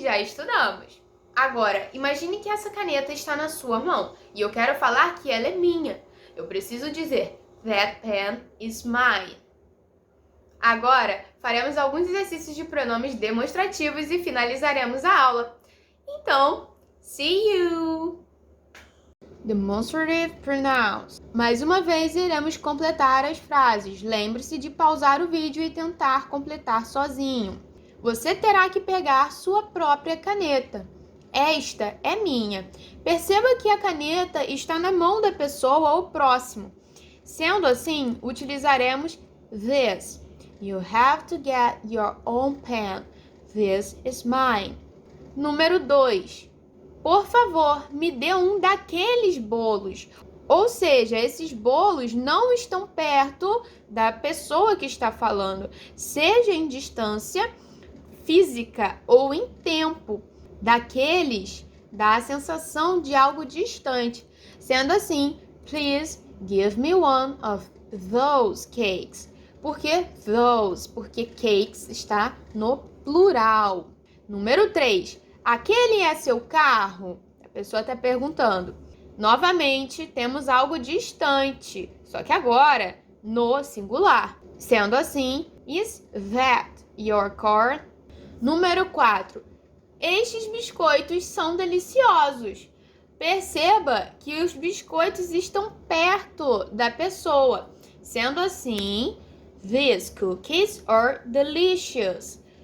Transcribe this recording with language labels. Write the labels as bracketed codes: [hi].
[pt] Já estudamos. Agora, imagine que essa caneta está na sua mão e eu quero falar que ela é minha. Eu preciso dizer [en] That pen is mine. [pt] Agora, faremos alguns exercícios de pronomes demonstrativos e finalizaremos a aula. Então, [en] see you! Demonstrative pronouns. [pt] Mais uma vez, iremos completar as frases. Lembre-se de pausar o vídeo e tentar completar sozinho. Você terá que pegar sua própria caneta. Esta é minha. Perceba que a caneta está na mão da pessoa ou próximo. Sendo assim, utilizaremos this. [en] You have to get your own pen. This is mine. [pt] Número 2. Por favor, me dê um daqueles bolos. Ou seja, esses bolos não estão perto da pessoa que está falando, seja em distância física ou em tempo. Daqueles dá a sensação de algo distante. Sendo assim, [en] please give me one of those cakes. [pt] Por que those? Porque cakes está no plural. Número 3. Aquele é seu carro? A pessoa está perguntando. Novamente, temos algo distante, só que agora no singular. Sendo assim, [en] is that your car? [pt] Número 4. Estes biscoitos são deliciosos. Perceba que os biscoitos estão perto da pessoa. Sendo assim, [en] these cookies are delicious.